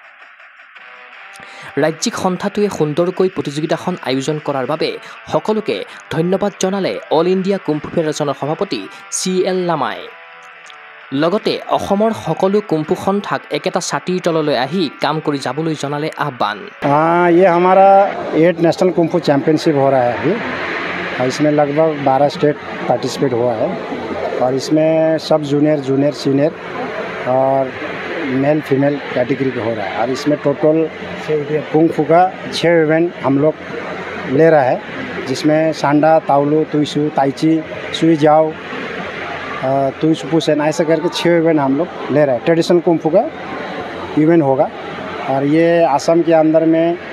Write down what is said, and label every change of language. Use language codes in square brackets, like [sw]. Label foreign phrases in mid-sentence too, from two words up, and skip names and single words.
[as] ৰাজ্যিক সন্থাটোৱে সুন্দৰকৈ প্ৰতিযোগিতাখন আয়োজন কৰাৰ বাবে সকলোকে ধন্যবাদ জনালে অল ইণ্ডিয়া কুম্ফু ফেডাৰেশ্যনৰ সভাপতি CL লামাই লগতে অসমৰ সকলো কুম্ফু সন্থাক একেটা ছাতিৰ তললৈ আহি কাম কৰি যাবলৈ জনালে আহ্বান [hi] ये हमारा 8 [en] national kung fu championship [hi] हो रहा है अभी और इसमें लगभग 12 [en] state participate [hi] हुआ है और इसमें [en] sub junior senior [hi] और [en] male female category [hi] का हो रहा है और इसमें [en] total kung fu [hi] का 6 इवेंट हम लोग ले रहा है जिसमें सांडा ताउलू तुईसू ताइची सुई जाओ तुईसू पुसेन ऐसा करके 6 इवेंट हम लोग ले रहे हैं [en] traditional kung fu [hi] का इवेंट होगा और ये असम के अंदर में